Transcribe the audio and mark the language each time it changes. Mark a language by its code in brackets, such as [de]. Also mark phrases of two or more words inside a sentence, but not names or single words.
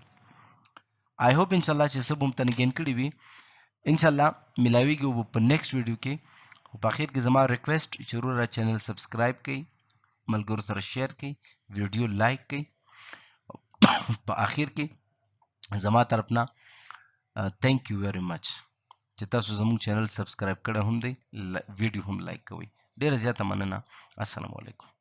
[en] I hope [ps] انشاءالله چې څه به هم تنه ګین کړي وي، انشاءالله ملاویږو په [en] next video [ps] کې. خو په اخر کې زما ریکویسټ چې وروره [en] channel subscribe [ps] کړئ، ملګرو سره شیر کړئ، [en] video like [ps] کړئ. په اخر کې زما طرف نه [en] thank you very much [ps] چې تاسو زموږ [en] channel subscribe [ps] کړی هم دی، ویډیو هم لایک کوئ. ډېره زیاته مننه. [ar] السلام علیکم.